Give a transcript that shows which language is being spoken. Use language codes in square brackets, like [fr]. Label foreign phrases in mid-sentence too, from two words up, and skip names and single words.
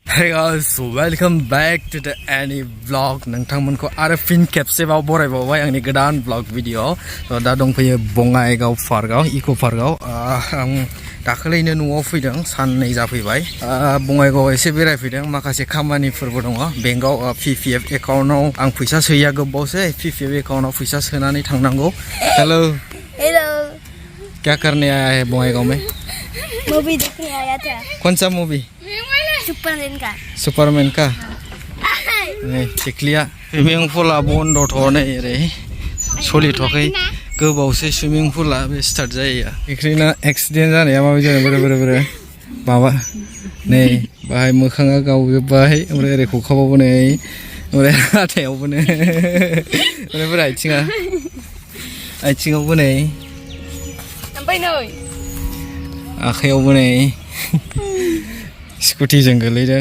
[en] Hey guys, welcome back to the any vlog. [brx] नोंथांमोनखौ आरो फिन खेबसेबाव बरायबावबाय आंनि गोदान vlog भिडिअ। दा दंफैयो बङाइगाव पार्कआव इको पार्कआव। आं दाखालिनो न'आव फैदों, साननै जाफैबाय। बङाइगावआव एसे बेरायफैदों, माखासे खामानिफोरबो दङ। बेंकआव PPF एकाउन्टआव आं फैसा सोयैया गोबावसै। PPF एकाउन्टआव फैसा सोनानै थांनांगौ। [en] हेलो हेलो, [hi] क्या करने आया है बङाइगाव में? मूवी देखने आया था। कौन सा मूवी? सुपरमैन का। [brx] टेक्लिया [en] swimming pool [brx] बन्द थ'नै ओरै सोलिथ'वाखै, गोबावसै [en] swimming pool [brx] बे स्टार्ट जायैया। टेक्लिना एक्सिडेन्ट जानाया माबायदि जादों बोरै माबा नै बाहाय मोखाङा गावजोब्बाय, ओमफ्राय ओरै खखाबावबो नै, ओमफ्राय हाथायावबो नै, ओमफ्राय आथिङावबो नै, आखायावबो नै स्कुटिजों गोलैदों।